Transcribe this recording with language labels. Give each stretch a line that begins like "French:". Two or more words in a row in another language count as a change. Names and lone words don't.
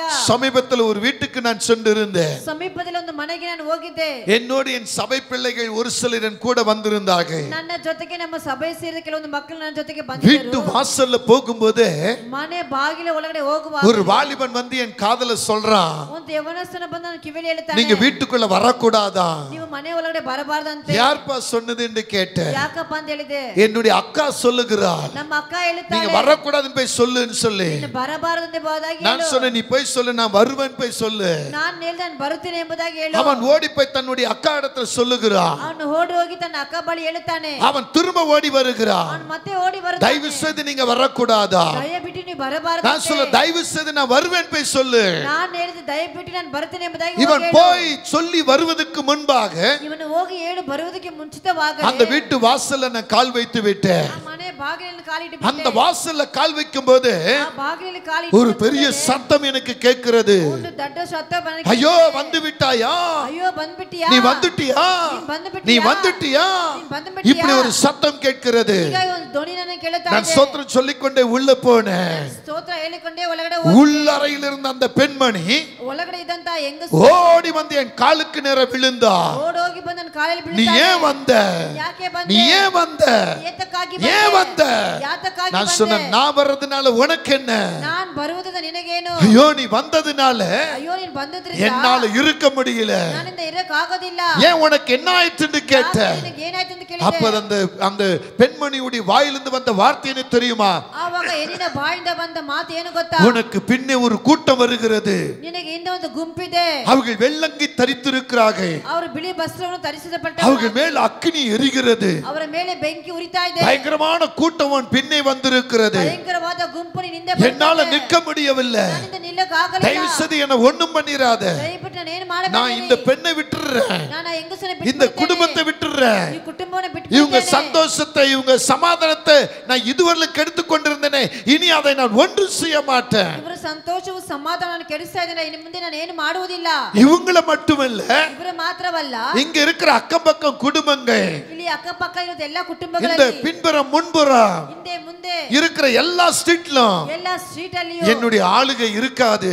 Tamil: சமீபத்தில் ஒரு வீட்டுக்கு நான் சென்றிருந்தேன்.
Kannada: ಸಮೀಪದಲ್ಲಿ ಒಂದು ಮನೆಗೆ ನಾನು ಹೋಗಿದ್ದೆ.
Tamil: என்னோடு என் சபை பிள்ளைகள் ஒரு சிலர் கூட வந்திருந்தார்கள்.
Kannada: ನನ್ನ ಜೊತೆಗೆ ನಮ್ಮ ಸಭೆ ಸೇರಿದ ಕೆಲವೊಂದು ಮಕ್ಕಳು ನನ್ನ ಜೊತೆಗೆ ಬಂದಿದ್ದರು.
Tamil: வீட்டு வாசல்ல போகும்போது
Kannada: ಮನೆ ಬಾಗಿಲ ಒಳಗಡೆ ಹೋಗುವಾಗ
Tamil: ஒரு வாலிபன் வந்து என் காதுல சொல்றான்,
Kannada: ಒಂದು ಯವನಸ್ಥನ ಬಂದು ನನ್ನ ಕಿವಿಯಲ್ಲಿ ಹೇಳ್ತಾನೆ,
Tamil: நீங்க வீட்டுக்குள்ள வரக்கூடாதா?
Kannada: ನೀವು ಮನೆ ಒಳಗಡೆ ಬರಬಾರದಂತೆ.
Tamil: யார்ப்பா சொன்னது என்று கேட்டேன்.
Kannada: ಯಾಕಪ್ಪ ಅಂತ ಹೇಳಿದೆ.
Tamil: என்னுடைய அக்கா சொல்லுகிறார்,
Kannada: ನಮ್ಮ ಅಕ್ಕ ಹೇಳ್ತಾಳೆ,
Tamil: நீங்க வரக்கூடாதுன்னு போய் சொல்லுன்னு சொல்லி.
Kannada: ನೀನು ಬರಬಾರದಂತೆ ಹೋದಾಗಿ
Tamil: நான் சொன்னேன், நீ போய் சொல்லு, நான் வருவேன் போய் சொல்லு.
Kannada: ನಾನು ಹೇಳಿದೆ ನಾನು ಬರುತ್ತೇನೆ ಎಂಬುದಾಗಿ ಹೇಳು.
Tamil: அவன் ஓடி போய் தன்னுடைய அக்கா இடத்துல சொல்லுகிறான்.
Kannada: ಅವನು ಓಡಿ ಹೋಗಿ ತನ್ನ ಅಕ್ಕ ಬಳಿ ಹೇಳ್ತಾನೆ.
Tamil: அவன் திரும்ப ஓடி வருகிறான்.
Kannada: ಅವನು ಮತ್ತೆ ಓಡಿ ಬರ್ತಾನೆ.
Tamil: தயவு செய்து நீங்க வரக்கூடாதா?
Kannada: ದಯವಿಟ್ಟು ನೀವು ಬರಬಾರದು.
Tamil: நான் சொல்ல, தயவு செய்து நான் வருவேன் போய் சொல்லு.
Kannada: ನಾನು ಹೇಳಿದೆ ದಯವಿಟ್ಟು ನಾನು ಬರುತ್ತೇನೆ ಎಂಬುದಾಗಿ
Tamil: இவன் போய் சொல்லி வருவதற்கு முன்பாக
Kannada: ಇವನು ಹೋಗಿ ಹೇಳಿ ಬರುವುದಕ್ಕೆ ಮುಂಚಿತವಾಗಿ
Tamil: அந்த வீட்டு வாசல்ல நான் கால் வைத்து விட்டேன்.
Kannada: ಆ ಮನೆ ಬಾಗಿಲಲ್ಲಿ ಕಾಲಿಟ್ಟು
Tamil: அந்த வாசல்ல கால் வைக்கும்போது
Kannada: ಆ ಬಾಗಿಲಲ್ಲಿ ಕಾಲಿಟ್ಟು
Tamil: ஒரு பெரிய சத்தம் எனக்கு கேட்கிறது.
Kannada: ಒಂದು ದೊಡ್ಡ ಶಬ್ದ ಬಂದಿದೆ.
Tamil: ஐயோ வந்து விட்டாயா?
Kannada: ಅಯ್ಯೋ ಬಂದ್ಬಿಟ್ಟಿಯಾ?
Tamil: நீ வந்துட்டியா? நீ வந்துட்டியா? இப்படி ஒரு சத்தம் கேட்கிறது.
Kannada: ಈಗ ಒಂದು ಧ್ವನಿ ನನಗೆ ಕೇಳುತ್ತಾ
Tamil: நான்
Kannada: ಇದೆ.
Tamil: ಸ್ತೋತ್ರ சொல்லிக்கொண்டே உள்ள போனேன்.
Kannada: ಸ್ತೋತ್ರ ಹೇಳಿಕೊಂಡೇ ಒಳಗಡೆ
Tamil: உள்ளறையில் இருந்த அந்த பெண்மணி
Kannada: ಒಳಗಡೆ ಇದ್ದಂತ ಹೆಂಗಸು
Tamil: ஓடி வந்து என் காலுக்கு நேர விழுந்தா.
Kannada: ಓಡಿ ಹೋಗಿ ಬಂದು ನನ್ನ ಕಾಲಲ್ಲಿ
Tamil: நீ
Kannada: ಬೀಳ್ತಾಳೆ.
Tamil: ஏன் வந்த?
Kannada: ಯಾಕೆ ಬಂದೆ?
Tamil: நீ ஏன் வந்த?
Kannada: ಏತಕ್ಕಾಗಿ
Tamil: ஏன்
Kannada: ಬಂದೆ?
Tamil: வந்த?
Kannada: ಯಾತಕ್ಕಾಗಿ
Tamil: நான்
Kannada: ಬಂದೆ?
Tamil: சொன்னேன், நான் வர்றதுனால உனக்கு என்ன?
Kannada: ನಾನು ಬರುವುದರಿಂದ ನಿನಗೇನು?
Tamil: ஐயோ நீ வந்ததுனால
Kannada: ಅಯ್ಯೋ ನೀನು ಬಂದದ್ರಿಂದ
Tamil: என்னால இருக்க முடியல.
Kannada: ನನ್ನಿಂದ ಇರಕ್ಕೆ ಆಗೋದಿಲ್ಲ.
Tamil: ஏன் உனக்கு என்ன ஆயிட்டுன்னு கேட்டேன்.
Kannada: ನಿನಗೆ ಏನಾಯ್ತು ಅಂತ
Tamil: அப்ப
Kannada: ಕೇಳಿದೆ.
Tamil: அந்த பெண்மணியுடைய வாயிலிருந்து வந்த வார்த்தை என்ன தெரியுமா?
Kannada: ಆವಾಗ ಹೆಣ್ಣಿನ ಬಾಯಿಂದ ಬಂದ ಮಾತು ಏನು ಗೊತ್ತಾ?
Tamil: உனக்கு பின்னே ஒரு கூட்டம் வருகிறது.
Kannada: ನಿನಗೆ ಹಿಂದೆ ಒಂದು ಗುಂಪಿದೆ.
Tamil: அவர்கள் வெள்ளங்கி தரித்திருக்கிறார்கள்.
Kannada: ಅವರು ಬಿಳಿ ವಸ್ತ್ರವನ್ನು ಧರಿಸಿದಪಟ್ಟ
Tamil: அவர்கள் மேல் அக்கினி எரிகிறது.
Kannada: ಅವರ ಮೇಲೆ ಬೆಂಕಿ ಉರಿತಾ ಇದೆ.
Tamil: பயங்கரமான கூட்டம் உன் பின்னே வந்திருக்கிறது.
Kannada: ಭಯಂಕರವಾದ ಗುಂಪು ನಿನ್ನಿಂದ
Tamil: என்னால நிற்க முடியவில்லை.
Kannada: ನನ್ನಿಂದ ನಿಲ್ಲಕ್ಕೆ ಆಗಲಿಲ್ಲ.
Tamil: தயவு செய்து என்ன ஒண்ணும் பண்ணிராத.
Kannada: ದಯವಿಟ್ಟು ನಾನು ಏನು ಮಾಡಬೇಕು?
Tamil: நான் இந்த பெண்ணை விட்டுறேன்.
Kannada: ನಾನು ಹೆಂಗಸನ
Tamil: இந்த
Kannada: ಬಿಟ್ಟು
Tamil: குடும்பத்தை விட்டுறேன்.
Kannada: ಈ ಕುಟುಂಬವನ್ನು ಬಿಟ್ಟು
Tamil: இவங்க சந்தோஷத்தை, இவங்க சமாதானத்தை நான் இதுவரை கெடுத்து கொண்டிருந்தேனே, இனி அதை நான் ஒன்றும் செய்ய மாட்டேன்.
Kannada: ಇವರ ಸಂತೋಷವು ಸಮಾಧಾನವನ್ನು ಕೆಡಿಸ್ತಾ ಇದ್ದಾರೆ. ಇನ್ನು ಮುಂದೆ ನಾನು ಏನು ಮಾಡುವುದಿಲ್ಲ.
Tamil: இவங்கள மட்டுமல்ல,
Kannada: ಇವರು ಮಾತ್ರವಲ್ಲ,
Tamil: இங்க இருக்கிற அக்கம் பக்கம் குடும்பங்கள்,
Kannada: ಇಲ್ಲಿ ಅಕ್ಕಪಕ್ಕ ಇರೋದು ಎಲ್ಲ
Tamil: இந்த
Kannada: ಕುಟುಂಬಗಳಲ್ಲಿ
Tamil: பின்புறம் முன்புறம்
Kannada: ಹಿಂದೆ ಮುಂದೆ
Tamil: இருக்கிற எல்லா ஸ்ட்ரீட்லும்
Kannada: ಎಲ್ಲ ಸ್ಟ್ರೀಟ್ ಅಲ್ಲಿಯೂ
Tamil: என்னுடைய ஆளுகை இருக்காது.